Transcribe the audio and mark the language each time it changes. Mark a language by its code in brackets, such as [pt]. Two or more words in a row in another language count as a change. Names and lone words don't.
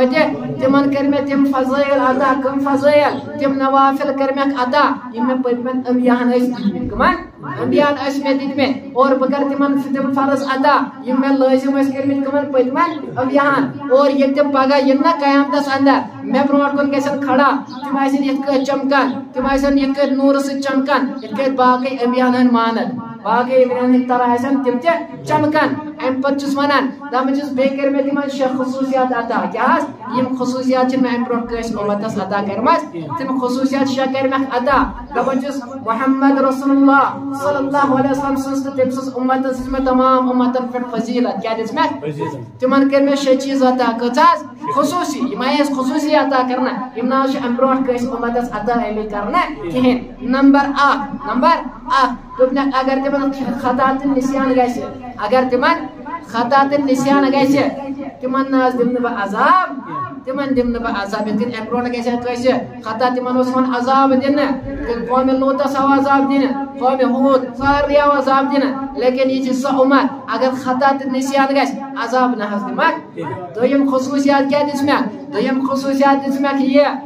[ks] تمن کر میں تم فضائل عطا کم فضائل تم نوافل کر میں عطا یم میں پتمن انبیاءن اس دتمت کمن انبیاءن اس میں دتمت اور بکر تمن تم فرض عطا یم میں لازم اس کرمت کمن پتمن انبیاءن اور یہ تم پگہ ین قیامتس اندر میں برونٹ کن گژھن کھڑا تم آسن یت چمکان تم آسن یہ نور سے چمکان یہ باقی انبیاءن مانت باقی امین طرح تم تہ چمکن ام پتس ونان دپان بیٚیہِ کٔر مےٚ تِمن 6 خصوٗصیات عطا کیٛاہ یِم خصوٗصیات چھِنہٕ مےٚ امہِ برونٛٹھ کٲنٛسہِ اُمتس عطا کٔرمژ تِم خصوٗصیات 6 کٔرمَکھ عطا دپان محمد رسول اللہ [ar] صلی اللہ علیہ وسلم [ks] سٕنٛز تہٕ تٔمۍ سٕنٛز اُمتس دِژ مےٚ تمام اُمتن پٮ۪ٹھ فضیٖلت کیٛاہ دِژ مےٚ تِمن کٔرۍ مےٚ 6 چیٖز عطا کۭژاہ خصوٗصی یِم آیہِ اَسہِ خصوٗصی عطا کرنہٕ یِم نہ حظ چھِ امہِ برونٛٹھ کٲنٛسہِ اُمتس عطا آمٕتۍ کرنہٕ کِہیٖنۍ نمبر 1 دوٚپنکھ اگر تِمن خطا تہٕ نِسیان گژھِ اگر تِمن خطا تہٕ نِسیان گژھِ تِمن نہ حظ دِمہٕ نہٕ بہٕ عذاب تِمن دِمہٕ نہٕ بہٕ عذاب یِتھ کٔنۍ امہِ برونٛٹھ گژھِ ہا کٲنٛسہِ خطا تِمن اوس یِوان عذاب دِنہٕ قومہِ لوٗطس آو عذاب دِنہٕ قومہِ ہوٗد سارنٕے آو عذاب دِنہٕ لیکن یہِ چھِ سۄ اُمت اگر خطا تہٕ نِسیان گژھِ عذاب نہ حظ دِمکھ دوٚیِم خصوٗصیات کیٛاہ دِژ مےٚ دوٚیِم خصوٗصیات دِژ مےٚ یہِ